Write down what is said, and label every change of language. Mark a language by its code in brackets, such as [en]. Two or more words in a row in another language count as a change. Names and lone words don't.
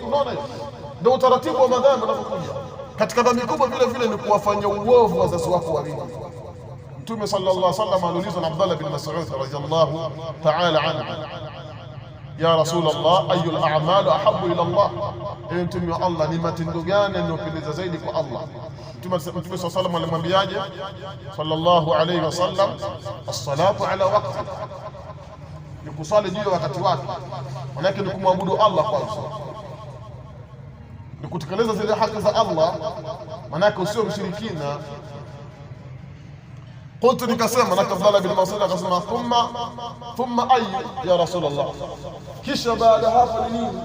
[sw] Unaona hiyo ndio utaratibu wa madhambi unapokuja. Katika dhambi kubwa vile vile ni kuwafanya uovu wazazi wako wawili. Mtume [ar] صلى الله عليه وسلم [sw] aliulizwa na Abdullah bin Mas'ud [ar] رضي الله تعالى عنه، يا رسول الله، أي الأعمال أحب إلى الله, [sw] mtume wa Allah, ni matendo gani yanayopendeza zaidi kwa Allah? Mtume [ar] صلى الله عليه وسلم [sw] alimwambiaje? [ar] صلى الله عليه وسلم، الصلاة على وقتها, [sw] ni kusali juu wakati wake. Maana ni kumwabudu Allah kwanza, ni kutekeleza zile haki za Allah, maana usio mshirikina. قلت nikasema na Abdullah bin Mas'ud akasema [ar] ثم أي يا رسول الله, [sw] kisha baada hapo ni nini?